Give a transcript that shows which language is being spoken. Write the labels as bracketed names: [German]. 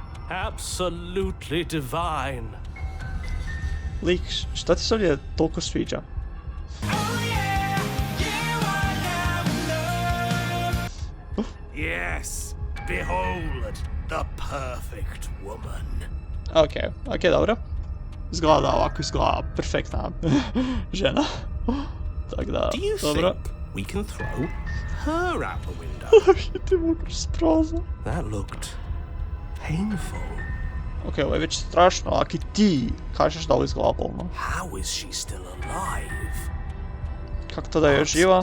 [English] Absolutely divine. [Croatian] Lik, šta ti se ovdje toliko sviđa? [English] Yes, behold the perfect woman. [Croatian] Ok, dobro. Izgleda ovako, izgleda perfektna žena. Tak da, [English] Do you [Croatian] dobro. [English] think we can throw her out the window? [Croatian] Ti mogu kroz prozor. [English] That looked painful. [Croatian] Ok, ovo je već strašno, ako i ti kažeš da ovo izgleda bolno. [English] How is she still alive? [Croatian] Kako to da je živa?